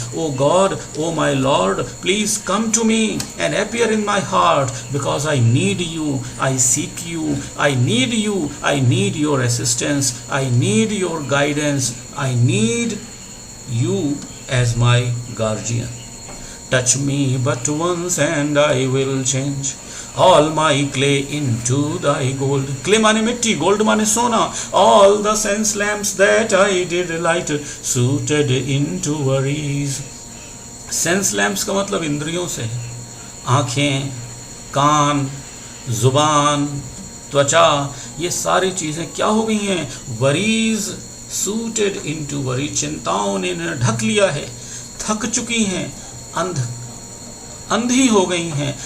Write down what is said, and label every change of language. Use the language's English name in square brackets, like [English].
[English] Oh God, oh my Lord, please come to me and appear in my heart because I need you, I seek you, I need you, I need your assistance, I need your guidance, I need you as my guardian. Touch me but once and I will change all my clay into thy gold। [Hindi] clay माने मिट्टी, gold माने सोना। [English] all the sense lamps that I did light suited into worries। sense lamps [Hindi] का मतलब इंद्रियों से, आँखें, कान, जुबान, त्वचा, ये सारी चीज़ें क्या हो गई हैं? [English] worries suited into worry, [Hindi] चिंताओं ने इन्हें ढक लिया है, थक चुकी हैं, अंधी हो गई हैं।